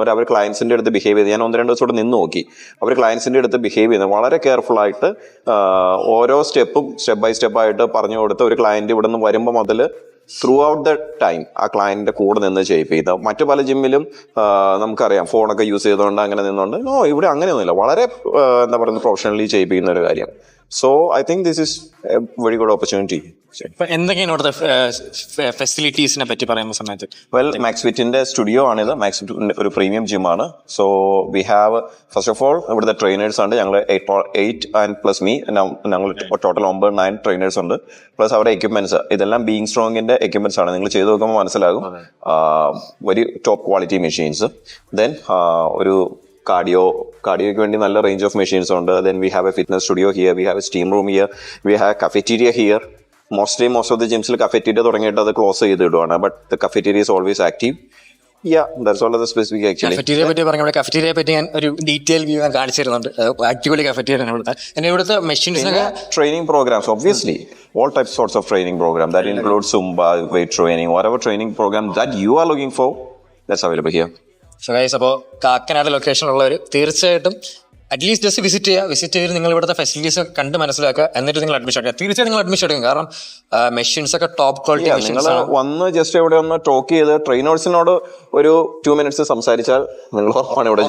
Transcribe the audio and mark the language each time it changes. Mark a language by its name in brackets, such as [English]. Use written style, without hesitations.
[Malayalam] അതുപോലെ അവർ ക്ലയൻസിന്റെ അടുത്ത് ബിഹേവ് ചെയ്ത് ഞാൻ 1-2 ദിവസം കൂടെ നിന്ന് നോക്കി. അവർ ക്ലയൻസിന്റെ അടുത്ത് ബിഹേവ് ചെയ്യുന്നത് വളരെ കെയർഫുൾ ആയിട്ട്, ഓരോ സ്റ്റെപ്പും സ്റ്റെപ്പ് ബൈ സ്റ്റെപ്പ് ആയിട്ട് പറഞ്ഞു കൊടുത്ത് ഒരു ക്ലയന്റ് ഇവിടെ നിന്ന് വരുമ്പോൾ മുതൽ [English] throughout the time [Malayalam] ആ ക്ലയന്റിന്റെ കൂടെ നിന്ന് ചെയ്യിപ്പിക്കുക. മറ്റു പല ജിമ്മിലും നമുക്കറിയാം, ഫോണൊക്കെ യൂസ് ചെയ്തുകൊണ്ട് അങ്ങനെ നിന്നുകൊണ്ട്. ഇവിടെ അങ്ങനെയൊന്നുമില്ല, വളരെ എന്താ പറയുന്നത്, പ്രൊഫഷണലി ചെയ്യിപ്പിക്കുന്ന ഒരു കാര്യം. [English] So I think this is a very good opportunity. [Malayalam] എന്തൊക്കെയാണ് ഇവിടുത്തെ ഫെസിലിറ്റീസിനെ പറ്റി പറയുന്ന സമയത്ത്? വെൽ, മാക്സ് ഫിറ്റിന്റെ സ്റ്റുഡിയോ ആണിത്. മാക്സ് ഫിറ്റ് ഒരു premium ജിമ്മാണ്. [English] so we have, first of all [Malayalam] ഇവിടുത്തെ ട്രെയിനേഴ്സ് ഉണ്ട്. ഞങ്ങൾ 8 ആൻഡ് പ്ലസ് മീ, ഞങ്ങൾ ടോട്ടൽ 9 ട്രെയിനേഴ്സ് ഉണ്ട്. പ്ലസ് അവരുടെ എക്യുപ്മെന്റ്സ്, ഇതെല്ലാം ബീങ് സ്ട്രോങ്ങിന്റെ എക്യുപ്മെന്റ്സ് ആണ്. നിങ്ങൾ ചെയ്ത് നോക്കുമ്പോൾ മനസ്സിലാകും, [English] Very top quality machines. [Malayalam] Then ഒരു കാർഡിയോയ്ക്ക് വേണ്ടി നല്ല [English] range of machines [Malayalam] ഉണ്ട്. [English] Then we have a fitness studio here, we have a steam room here, we have cafeteria here. [Malayalam] Most of the ജിംസിൽ cafeteria തുടങ്ങിയിട്ട് അത് close ചെയ്തിടുവാണ്. [English] But the cafeteria is always active. [Malayalam] Cafeteria പറ്റി പറഞ്ഞ, cafeteria പറ്റി ഞാൻ ഒരു detail view ഞാൻ കാണിച്ചു തരുന്നുണ്ട്. അടിപൊളി കഫറ്റീരിയ ഇവിടുത്തെ. ഇവിടുത്തെ മെഷീൻസിനൊക്കെ [English] Training programmes, obviously all types sorts of training program that includes Zumba, weight training, whatever training program that you are looking for, that's available here. [Malayalam] So guys, അപ്പോൾ കാക്കനാട് ലൊക്കേഷനിലുള്ളവർ തീർച്ചയായിട്ടും അറ്റ്ലീസ്റ്റ് ജസ്റ്റ് വിസിറ്റ് ചെയ്ത് നിങ്ങൾ ഇവിടുത്തെ facilities കണ്ട് മനസ്സിലാക്കുക. എന്നിട്ട് നിങ്ങൾ admission എടുക്കുക. തീർച്ചയായും നിങ്ങൾ അഡ്മിഷൻ എടുക്കും. കാരണം മെഷീൻസ് ഒക്കെ ടോപ്പ് ക്വാളിറ്റി മെഷീൻസ് ആണ്. വന്ന് ജസ്റ്റ് ഇവിടെ ഒന്ന് ടോക്ക് ചെയ്ത് ട്രെയിനേഴ്സിനോട് ഒരു 2 മിനിറ്റ്സ് സംസാരിച്ചാൽ നിങ്ങൾ ഇവിടെ